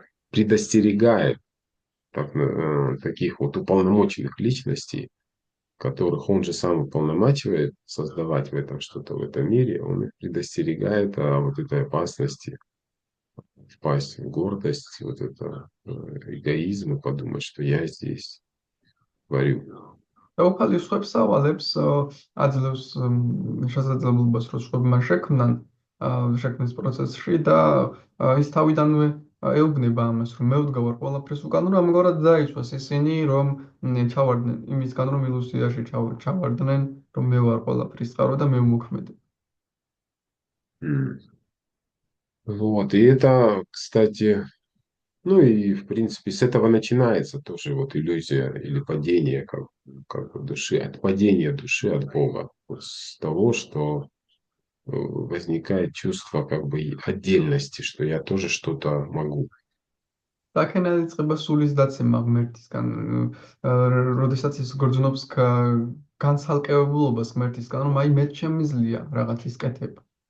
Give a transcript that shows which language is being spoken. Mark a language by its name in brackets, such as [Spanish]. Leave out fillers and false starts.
[Russian] предостерегает таких вот уполномоченных личностей, которых Он же сам уполномачивает создавать в этом что-то в этом мире, Он их предостерегает о вот этой опасности впасть в гордость, вот это эгоизм и подумать, что я здесь творю. [Georgian] ეუფალი სხვებს ავალებს, აძლევს შესაძლებლობას, რომ სხვები მას შექმნან შექმნის პროცესში და ის თავიდანვე ეუბნება ამას, რომ მე ვდგავარ ყველაფრის უკან, რომ ამგვარად დაიცვას ისინი, რომ ჩავარდნენ იმისგან, რომ ილუზიაში ჩავარდნენ, რომ მე ვარ ყველაფრის წყარო და მე ვმოქმედებ. [Russian] Вот, и это, кстати, ну и в принципе с этого начинается тоже вот иллюзия или падение как бы души, от падения души от Бога, вот с того, что возникает чувство как бы отдельности, что я тоже что-то могу. [Georgian] აქედან იწყება სულის დაცემა ღმერთისგან, როდესაც ის გრძნობს განცალკევებულობას ღმერთისგან, რომ აი მე შემიძლია რაღაცის კეთება.